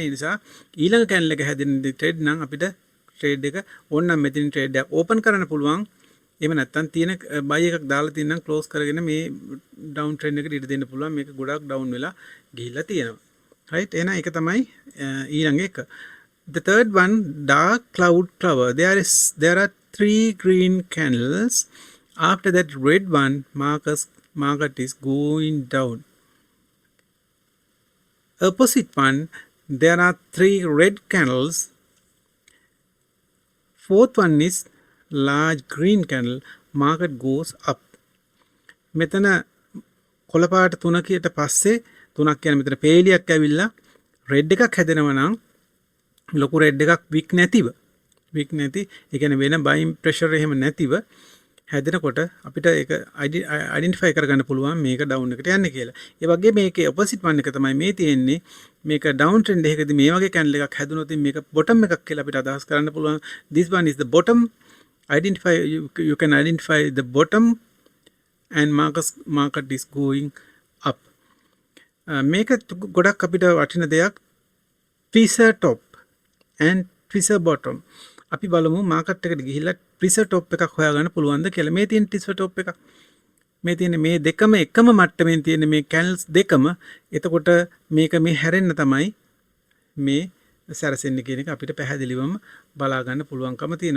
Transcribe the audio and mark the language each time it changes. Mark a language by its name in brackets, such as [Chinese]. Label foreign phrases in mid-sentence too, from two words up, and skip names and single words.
[Sinhala] ඒ නිසා ඊළඟ candle එක හැදෙනදී trade නම් අපිට trade එක ඕනනම් මෙතනින් trade එක open කරන්න පුළුවන්. එහෙම නැත්නම් තියෙන buy එකක් දාලා තියෙනම් close කරගෙන මේ [English] down trend [Sinhala] එකට ඉඩ දෙන්න පුළුවන්. මේක ගොඩක් down වෙලා ගිහිල්ලා තියෙනවා. right එහෙනම් ඒක තමයි ඊළඟ එක. [English] The third one, dark cloud cover. There are 3 green candles. After that red one, market is going down. Opposite one, there are 3 red candles. Fourth one is large green candle. Market goes up. [Sinhala] මෙතන කොළපාට තුනකට පස්සේ තුනක් කියන මෙතන පේලියක් ඇවිල්ලා red එකක් හැදෙනවා නම් ලොකු red එකක් weak නැති ඒ කියන්නේ වෙන [English] buying pressure [Sinhala] එහෙම නැතිව හැදෙනකොට අපිට ඒක identify කරගන්න පුළුවන් මේක down එකට යන්නේ කියලා. ඒ වගේ මේකේ [English] opposite one [Sinhala] එක තමයි මේ තියෙන්නේ. මේක [English] down trend [Sinhala] එකකදී මේ වගේ candle එකක් හැදුනොත් මේක bottom එකක් කියලා අපිට අදහස් කරන්න පුළුවන්. [English] This one is the bottom. You can identify the bottom and market is going up. [Sinhala] මේක ගොඩක් අපිට වටින දෙයක්. [English] Tweezer top and tweezer bottom. [Sinhala] අපි බලමු මාකට් එකට ගිහිල්ලා [English] tweezer top [Sinhala] එකක් හොයාගන්න පුළුවන්ද කියලා. මේ තියෙන [English] tweezer top [Sinhala] එක. මේ තියෙන මේ දෙකම එකම මට්ටමින් තියෙන මේ candles දෙකම. එතකොට මේක මේ හැරෙන්න තමයි මේ සැරසෙන්නේ කියන එක අපිට පැහැදිලිවම බලා ගන්න පුළුවන්කම තියෙනවා.